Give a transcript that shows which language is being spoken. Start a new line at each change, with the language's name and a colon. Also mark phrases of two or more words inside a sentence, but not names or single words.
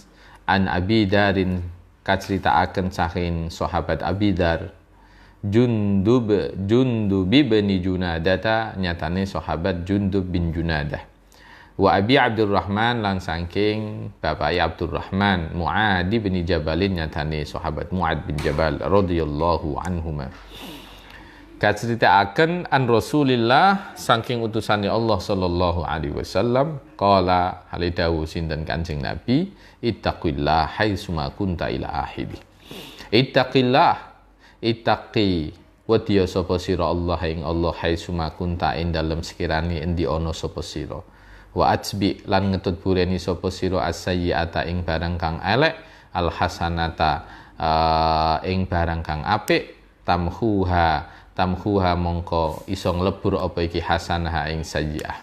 Arabic: عن أبي ذر
Javanese: kaceritaaken saking sahabat Abi Dar Jundub bin Junadata nyatane sahabat Jundub bin Junadah wa Abi Abdurrahman lan saking bapak Abdurrahman Mu'ad bin Jabalin nyatane sahabat Mu'ad bin Jabal
Arabic: رضي الله عنهما
Javanese: kaceritaaken
Arabic: عن رسول الله
Javanese: saking utusane Allah
Arabic: صلى الله عليه وسلم
Javanese: qala halidawu sinten Kanjeng Nabi
Arabic: اتق الله حيثما كنت إلى آخره. اتق الله اتق
Javanese: wedya sapa sira Allah ing Allah
Arabic: حيثما كنت
Javanese: ing dalem sekirane endi ana sapa sira.
Arabic: وأتبع
Javanese: lan ngetut bureni sapa sira as-sayyi'ata ing barang kang elek al hasanata ing barang kang apik tamhuha mongko iso nglebur apa iki hasanah ing sayyi'ah.